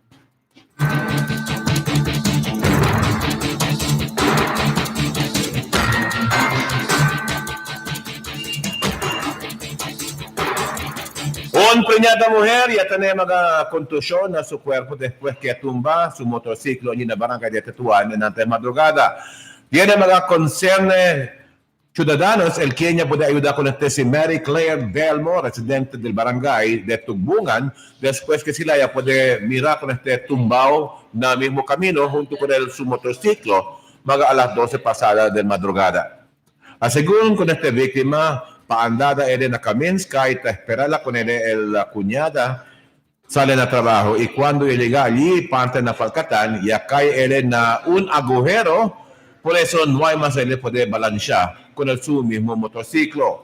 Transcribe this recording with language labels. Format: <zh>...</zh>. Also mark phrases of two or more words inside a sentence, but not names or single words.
<cbk>Un preñada mujer ya tiene una contusión a su cuerpo después que tumba su motociclo en la barangay de Tetuán en antes madrugada. Tiene una concerne ciudadanos, el quien ya puede ayudar con este si Mary Claire Delmo, residente del barangay de Tugbungan, después que si la ya puede mirar con este tumbao en el mismo camino junto con su motociclo, a las 12 pasadas de madrugada. Según con esta víctima, paandada él en la Kaminska y esperarla con él, la cuñada, salen a trabajo y cuando llega allí, parte en la Falcatán, ya cae él en un agujero, por eso no hay más él puede balancear con su mismo motociclo.</cbk>